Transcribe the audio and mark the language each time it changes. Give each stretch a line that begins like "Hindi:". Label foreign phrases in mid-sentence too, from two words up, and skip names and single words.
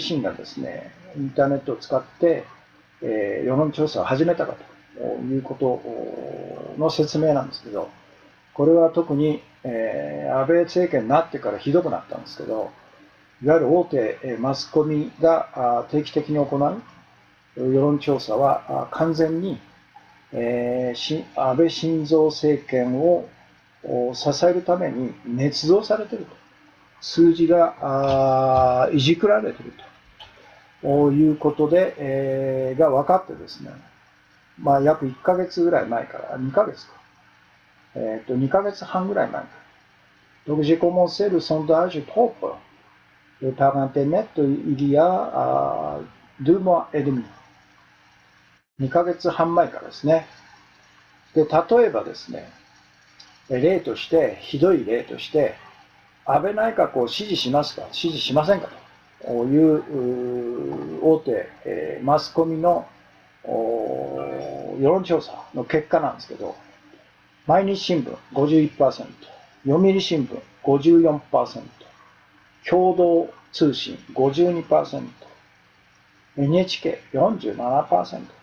Japanese: 身がですね、インターネットを使って、世論調査を始めたかということの説明なんですけど、これは特に、安倍政権になってからひどくなったんですけど、いわゆる大手マスコミが定期的に行う世論調査は完全に安倍晋三政権を支えるために捏造されていると。数字がいじくられているということで、が分かってですね、約1ヶ月ぐらい前から、2ヶ月か。2ヶ月半ぐらい前から。
French: Donc j'ai commencé le sondage propre par Internet il y a 2 mois et demi。
Japanese: 2 ヶ月半前からですね。で、例えばですね、例として、ひどい例として、安倍内閣を支持しますか、支持しませんかという大手マスコミの世論調査の結果なんですけど、毎日新聞 51%、読売新聞 54%、共同通信 52%、NHK47%。